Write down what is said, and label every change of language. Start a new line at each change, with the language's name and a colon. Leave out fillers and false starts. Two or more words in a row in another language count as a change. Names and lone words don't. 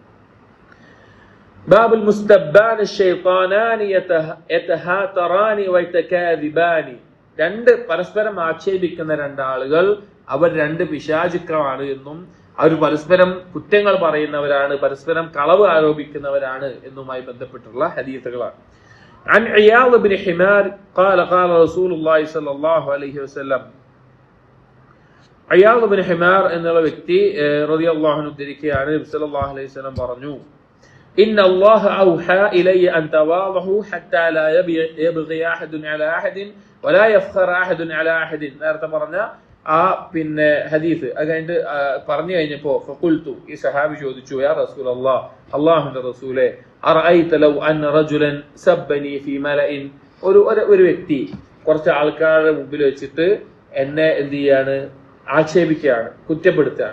Arabic: باب المستبان شيطانان يتهاتران ويتكاذبان,
Malayalam: പരസ്പരം ആക്ഷേപിക്കുന്ന രണ്ടാളുകൾ അവർ 2 പിശാചുക്കളാണ് എന്നും അവർ പരസ്പരം കുറ്റങ്ങൾ പറയുന്നവരാണ്, പരസ്പരം കളവ് ആരോപിക്കുന്നവരാണ് എന്നുമായി ബന്ധപ്പെട്ടുള്ള ഹദീസുകളാണ്.
Arabic: عن عياض بن حمار قال قال رسول الله صلى الله عليه وسلم,
Malayalam: അയ്യാദ് ബിൻ ഹിമാർ എന്നുള്ള വ്യക്തി
Arabic: رضي الله عنه
Malayalam: ഉദ്ധരിക്കുകയാണ്, നബി
Arabic: صلى الله عليه وسلم قال إن الله أوحى إلي أن تواضعوا حتى لا يبغي أحد على أحد ولا يفخر أحد على أحد.
Malayalam: നേരത്തെ പറഞ്ഞ ആ ഹദീസ് അത് കഴിഞ്ഞിട്ട് പറഞ്ഞു കഴിഞ്ഞപ്പോ ഫഖുൽതു, ഈ സഹാബി ചോദിച്ചു,
Arabic: يا رسول الله,
Malayalam: അല്ലാഹുവിന്റെ റസൂലേ,
Arabic: أرأيت لو أن رجلا سبني في ملإ,
Malayalam: ഒരു വ്യക്തി കുറച്ച് ആൾക്കാരുടെ മുമ്പിൽ വെച്ചിട്ട് എന്നെ എന്ത് ചെയ്യാണ്, ആക്ഷേപിക്കുകയാണ്, കുറ്റപ്പെടുത്തുകയാണ്.